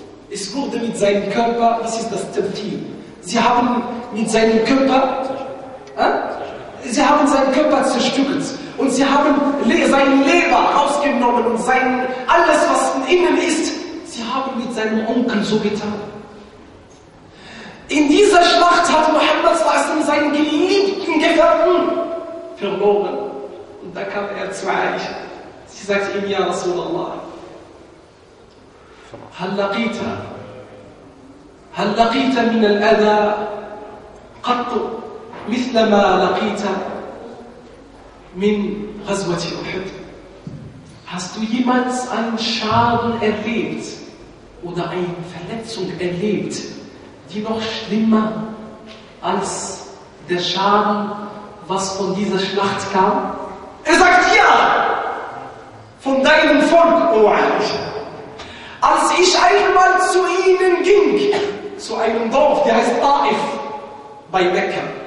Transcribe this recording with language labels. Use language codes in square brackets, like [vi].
[de] Es wurde mit seinem Körper, das ist das Tafsir, sie haben mit seinem Körper zerstückelt und sie haben seine Leber rausgenommen und alles, was innen ist, sie haben mit seinem Onkel so getan. In dieser Schlacht hat Muhammad s.a.w. seinen geliebten Gefährten verloren. Und da kam er zu Aisha. Sie sagt ihm, ja Rasulallah, Hallaqita. [ar] هل لقيت من الأذى قط مثل ما لقيت من غزوة أحد؟ [de] Hast du jemals einen Schaden erlebt oder eine Verletzung erlebt die noch schlimmer als der Schaden, was von dieser Schlacht kam? Er sagt ja! Von deinem Volk, O Aisha. Als ich einmal zu ihnen ging, zu einem Dorf, der heißt Taif, bei Mekka.